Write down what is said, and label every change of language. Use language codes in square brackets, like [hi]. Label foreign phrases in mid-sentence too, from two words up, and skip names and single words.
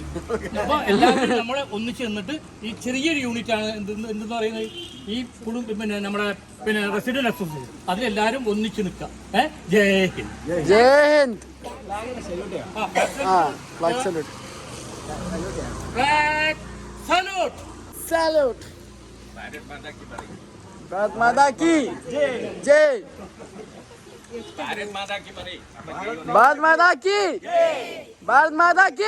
[ml] അപ്പൊ എല്ലാവരും നമ്മളെ ഒന്നിച്ച് നിന്നിട്ട് ഈ ചെറിയൊരു യൂണിറ്റ് ആണ് എന്തെന്ന് പറയുന്നത് ഈ പിന്നെ നമ്മുടെ [en] resident association. [ml] അതിലെല്ലാരും ഒന്നിച്ച് നിൽക്കാം. [hi] जय हिंद. जय हिंद. [ml] സല്യൂട്ട്. സല്യൂട്ട്. [hi] भारत माता की जय. भारत माता की भारत माता की.